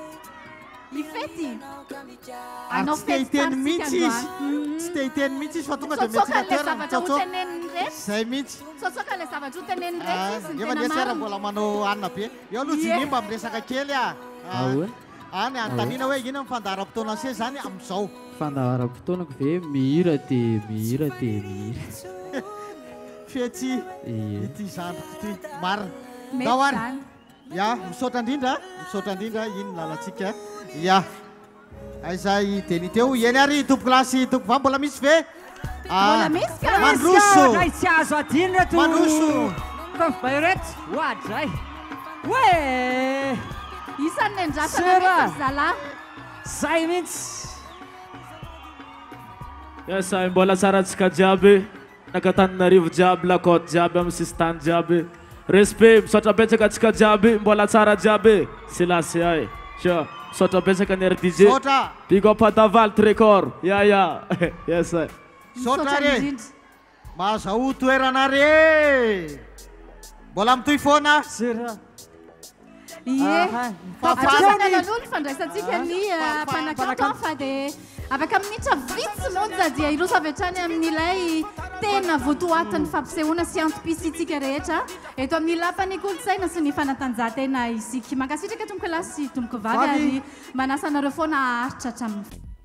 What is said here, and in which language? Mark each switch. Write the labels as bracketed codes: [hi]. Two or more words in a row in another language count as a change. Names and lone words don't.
[mg] tsy te hiteny mihitsy izy tsy te hiteny mihitsy izy fa tonga dia metsizay mihitsy efa niasera mbola manao anina be eo aloha Jini mba miresaka kely any antanina hoe ina mifandaharam-potoana se zany amin'izao fandaharam-potoanako ve mihira dia fetsy ity zandriko ty marina dahoany ya misaotra indrindra iny lalatsika ya aizay deni teo eny ary tompoko lasy tompoko va mbola misy ve mandroso tsy azo adiny reto mandroso bayret oadray hoe isan'ny andrasana zalahy zay mihitsy Yes, mbola tsaratsika jiaby nakatananarivo jiaby lakôte jiaby amin'ny sistany jiaby respect misaotra betsaka atsika jiaby mbola tsara jiaby silasy ay misaotra betsaka ny RDJ [en] big up [mg] Davalt Record yes misaotra re mazaho toerana re mbola mitoy foana atrasanan'olo fandraisantsika ny mpanakato fa dia afaka minitra vitsy monja dia iroso avy hatrany amin'ilay tena voatoatiny fampisehoana sy antopisitsika rehetra eto amin'ny lapany kolotsaina sy ny fanatanjahantena isiky mankasitraka tomboko lahy sy tomboko vavy ary manasa anareo foana aharitra hatramin'ny